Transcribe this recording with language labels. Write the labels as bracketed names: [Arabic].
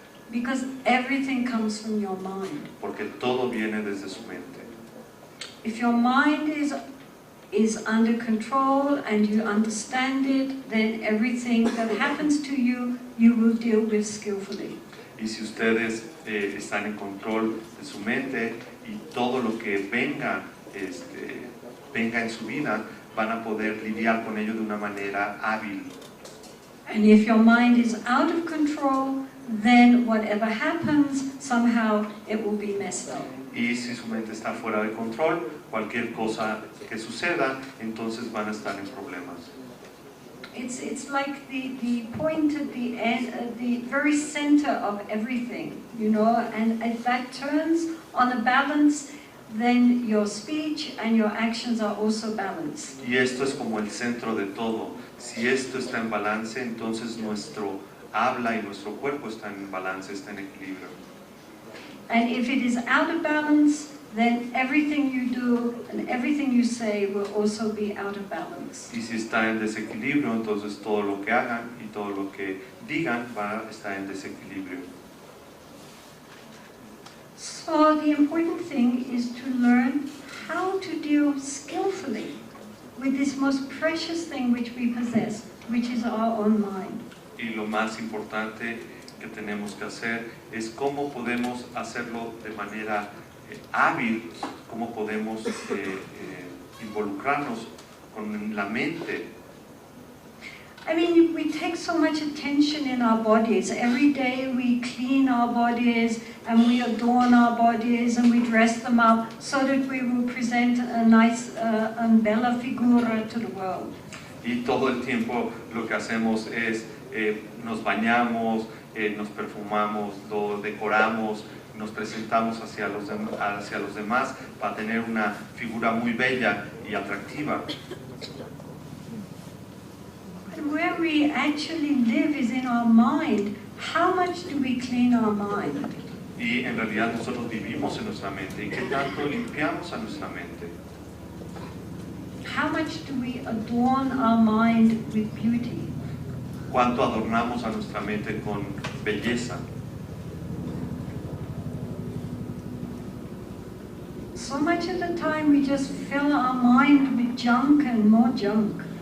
[English] Because everything comes from your mind. [Spanish] porque todo viene desde su mente. [English] If your mind is under control and you understand it, then everything that happens to you, you will deal with skillfully. [Spanish] Y si ustedes están en control de su mente y todo lo que venga en su vida, van a poder lidiar con ello de una manera hábil. [English] And if your mind is out of control, then whatever happens, somehow it will be messed up. [Spanish] Y si su mente está fuera de control, cualquier cosa que suceda, entonces van a estar en problemas. [English] It's like the point at the end, at the very center of everything, you know, and if that turns on a balance, then your speech and your actions are also balanced. [Spanish] Y esto es como el centro de todo. Si esto está en balance, entonces nuestro habla y nuestro cuerpo están en balance, están en equilibrio. [English] And if it is out of balance, then everything you do and everything you say will also be out of balance. [Spanish] Y si está en desequilibrio, entonces todo lo que hagan y todo lo que digan va a estar en desequilibrio. [English] So the important thing is to learn how to deal skillfully with this most precious thing which we possess, which is our own mind. [Spanish] Y lo más importante que tenemos que hacer es cómo podemos hacerlo de manera hábil, cómo podemos involucrarnos con la mente. [English] I mean, we take so much attention in our bodies. Every day we clean our bodies and we adorn our bodies and we dress them up so that we will present a nice [Italian] bella figura [English] to the world. [Spanish] Y todo el tiempo lo que hacemos es nos bañamos, nos perfumamos, lo decoramos, nos presentamos hacia los demás para tener una figura muy bella y atractiva. [English] And where we actually live is in our mind. How much do we clean our mind? [Spanish] Y en realidad nosotros vivimos en nuestra mente. ¿Y qué tanto limpiamos a nuestra mente? [English] How much do we adorn our mind with beauty? [Spanish] ¿Cuánto adornamos a nuestra mente con belleza? [English] So much of the time we just fill our mind with junk and more junk.